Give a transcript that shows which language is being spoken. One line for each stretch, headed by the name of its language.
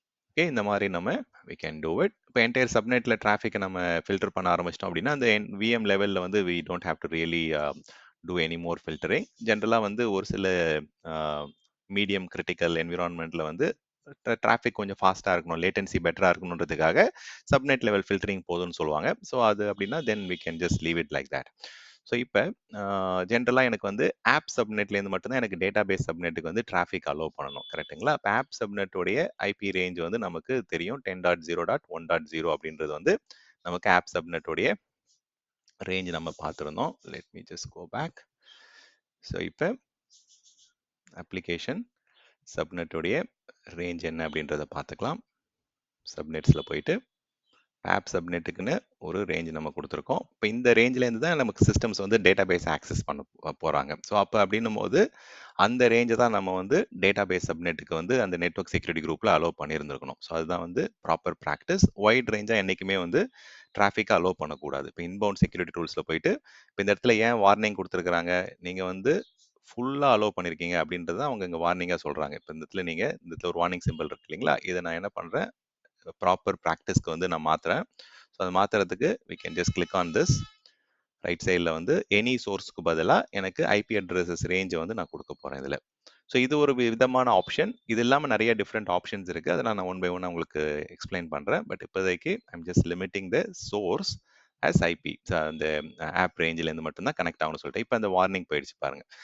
Tamil: Okay, இந்த மாதிரி நம்ம
English: we can do it.
Tamil: இப்போ என்டையர் சப்நெட்டில் டிராஃபிக்கை நம்ம ஃபில்டர் பண்ண ஆரம்பிச்சிட்டோம் அப்படின்னா அந்த விஎம் லெவலில் வந்து
English: we don't have to really do any more filtering.
Tamil: ஜென்ரலாக வந்து ஒரு சில மீடியம் கிரிட்டிக்கல் என்விரான்மெண்ட்டில் வந்து டிராஃபிக் கொஞ்சம் ஃபாஸ்ட்டாக இருக்கணும், லேட்டன்சி பெட்டராக இருக்கணுன்றதுக்காக சப்நெட் லெவல் ஃபில்டரிங் போதும்னு சொல்லுவாங்க.
English: so
Tamil: அது அப்படின்னா
English: Then we can just leave it like that.
Tamil: So இப்போ ஜென்ரலாக எனக்கு வந்து ஆப் சப்நெட்லேருந்து மட்டும்தான் எனக்கு டேட்டா பேஸ் சப்நெட்டுக்கு வந்து டிராஃபிக் அலோவ் பண்ணணும், கரெக்டுங்களா? இப்போ ஆப் சப்நெட்டோடைய ஐபி ரேஞ்ச் வந்து நமக்கு தெரியும் 10.0.1.0 அப்படின்றது வந்து நமக்கு ஆப் சப்நெட்டோடைய ரேஞ்ச் நம்ம பார்த்துருந்தோம்.
English: Let me just go back.
Tamil: So இப்போ அப்ளிகேஷன் சப்நெட்டோடைய ரேஞ்ச் என்ன அப்படின்றத பார்த்துக்கலாம். சப்நெட்ஸில் போயிட்டு ஆப் சப்நெட்டுக்குன்னு ஒரு ரேஞ்ச் நம்ம கொடுத்துருக்கோம். இப்போ இந்த ரேஞ்சிலேருந்து தான் நமக்கு சிஸ்டம்ஸ் வந்து டேட்டா பேஸ் ஆக்சஸ் பண்ண போகிறாங்க. ஸோ அப்போ அப்படின்னும் போது அந்த ரேஞ்சை தான் நம்ம வந்து டேட்டா பேஸ் சப்நெட்டுக்கு வந்து அந்த நெட்வொர்க் செக்யூரிட்டி குரூப்பில் அலோவ் பண்ணியிருந்திருக்கணும். ஸோ அதுதான் வந்து ப்ராப்பர் ப்ராக்டிஸ். வைட் ரேஞ்சாக என்றைக்குமே வந்து டிராஃபிக்கை அலோவ் பண்ணக்கூடாது. இப்போ இன்பவுண்ட் செக்யூரிட்டி ரூல்ஸில் போயிட்டு இப்போ இந்த இடத்துல ஏன் வார்னிங் கொடுத்துருக்குறாங்க, நீங்கள் வந்து ஃபுல்லாக அலோவ் பண்ணியிருக்கீங்க அப்படின்றத அவங்க இங்கே வார்னிங்காக சொல்கிறாங்க. இப்போ இந்த இடத்துல நீங்கள் இந்த இடத்துல ஒரு வார்னிங் சிம்பிள் இருக்கு இல்லைங்களா, இதை நான் என்ன பண்ணுறேன், ப்ராப்பர் ப்ராக்டிஸ்க்கு வந்து நான் மாற்றுறேன்.
English: so
Tamil: அதை மாற்றுறதுக்கு
English: we can just click on this.
Tamil: Right சைடில் வந்து எனி சோர்ஸ்க்கு பதிலாக எனக்கு ஐபி அட்ரஸஸ் ரேஞ்சை வந்து நான் கொடுக்க போகிறேன் இதில். ஸோ இது ஒரு விதமான ஆப்ஷன். இது இல்லாமல் நிறைய டிஃப்ரெண்ட் ஆப்ஷன்ஸ் இருக்குது, அதெல்லாம் நான் ஒன் பை ஒன் உங்களுக்கு எக்ஸ்பிளைன் பண்ணுறேன். பட் இப்போதைக்கு
English: I'm just limiting the source as IP.
Tamil: அந்த ஆப் ரேஞ்சிலேருந்து மட்டும்தான் கனெக்ட் ஆகணும்னு சொல்லிட்டு இப்போ அந்த வார்னிங் போயிடுச்சு பாருங்க.